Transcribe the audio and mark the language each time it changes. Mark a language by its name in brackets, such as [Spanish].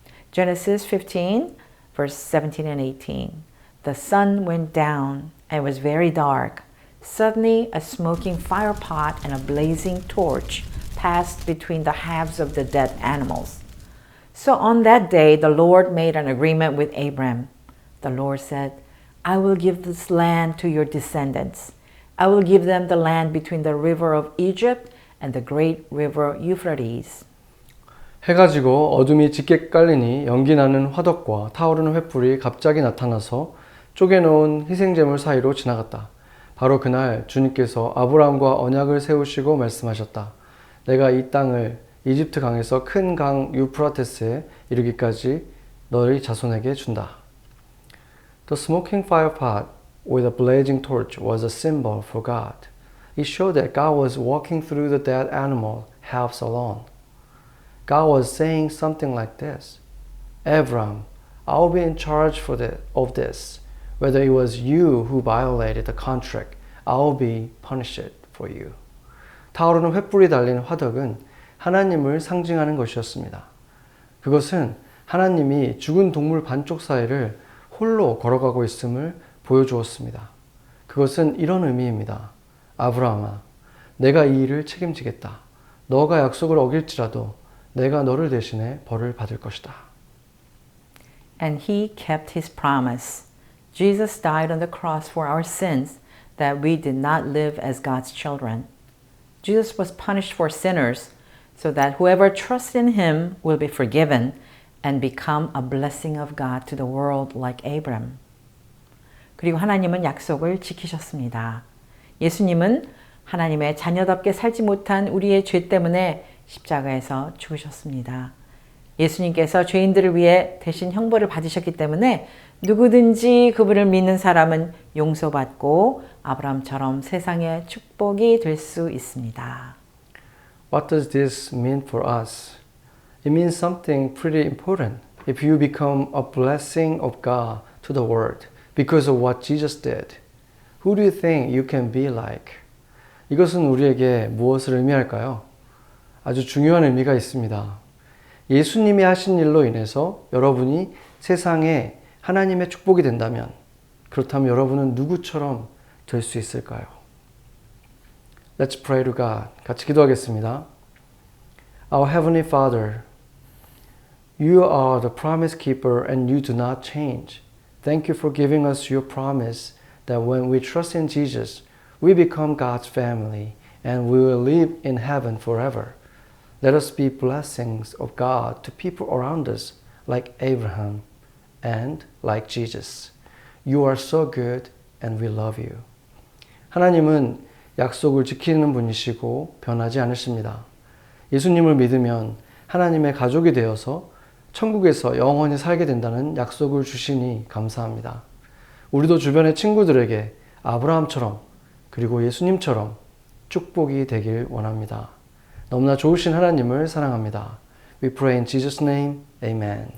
[English] Genesis 15, verse 17 and 18. The sun went down and it was very dark. Suddenly, a smoking fire pot and a blazing torch passed between the halves of the dead animals. So on that day, the Lord made an agreement with Abram. The Lord said, I will give this land to your descendants. I will give them the land between the river of Egypt and the great river Euphrates. [Korean] 해가 지고 어둠이 짙게 깔리니 연기나는 화덕과 타오르는 횃불이 갑자기 나타나서 쪼개놓은 희생제물 사이로 지나갔다. 바로 그날 주님께서 아브라함과 언약을 세우시고 말씀하셨다. 내가 이 땅을 이집트 강에서 큰 강 유프라테스에 이르기까지 너희 자손에게 준다. [English] The smoking fire pot with a blazing torch was a symbol for God. It showed that God was walking through the dead animal halves alone. God was saying something like this: Abram, I'll be in charge of this. Whether it was you who violated the contract, I'll be punished for you. [Korean] 타오르는 횃불이 달린 화덕은 하나님을 상징하는 것이었습니다. 그것은 하나님이 죽은 동물 반쪽 사이를 홀로 걸어가고 있음을 보여주었습니다. 그것은 이런 의미입니다. 아브라함아, 내가 이 일을 책임지겠다. 너가 약속을 어길지라도 내가 너를 대신해 벌을 받을 것이다. [English] And he kept his promise. Jesus died on the cross for our sins, that we did not live as God's children. Jesus was punished for sinners, so that whoever trusts in him will be forgiven and become a blessing of God to the world like Abram. [Korean] 그리고 하나님은 약속을 지키셨습니다. 예수님은 하나님의 자녀답게 살지 못한 우리의 죄 때문에 십자가에서 죽으셨습니다. 예수님께서 죄인들을 위해 대신 형벌을 받으셨기 때문에 누구든지 그분을 믿는 사람은 용서받고 아브라함처럼 세상의 축복이 될 수 있습니다. [English] What does this mean for us? It means something pretty important. If you become a blessing of God to the world because of what Jesus did, who do you think you can be like? [Korean] 이것은 우리에게 무엇을 의미할까요? 아주 중요한 의미가 있습니다. 예수님이 하신 일로 인해서 여러분이 세상에 하나님의 축복이 된다면, 그렇다면 여러분은 누구처럼 될 수 있을까요? [English] Let's pray to God. [Korean] 같이 기도하겠습니다. [English] Our Heavenly Father, You are the promise keeper and you do not change. Thank you for giving us your promise that when we trust in Jesus, we become God's family and we will live in heaven forever. Let us be blessings of God to people around us like Abraham and like Jesus. You are so good and we love you. [Korean] 하나님은 약속을 지키는 분이시고 변하지 않으십니다. 예수님을 믿으면 하나님의 가족이 되어서 천국에서 영원히 살게 된다는 약속을 주시니 감사합니다. 우리도 주변의 친구들에게 아브라함처럼 그리고 예수님처럼 축복이 되길 원합니다. 너무나 좋으신 하나님을 사랑합니다. [English] We pray in Jesus' name. Amen.